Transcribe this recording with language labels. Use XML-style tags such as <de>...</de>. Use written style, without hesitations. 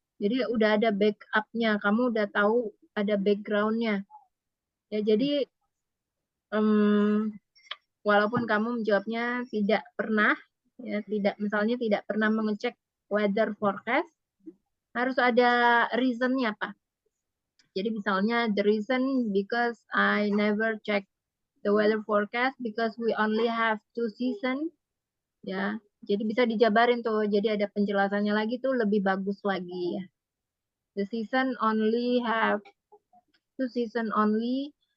<id>Jadi udah ada backupnya, kamu udah tahu ada backgroundnya. Ya, jadi walaupun kamu menjawabnya tidak pernah, ya misalnya tidak pernah mengecek weather forecast, harus ada reasonnya apa. Jadi misalnya</id> <en>the reason because I never check the weather forecast because we only have 2 season, ya.</en> <id>Jadi bisa dijabarin tuh. Jadi ada penjelasannya lagi tuh lebih bagus lagi ya.</id> <en>The season only have 2 season only.</en>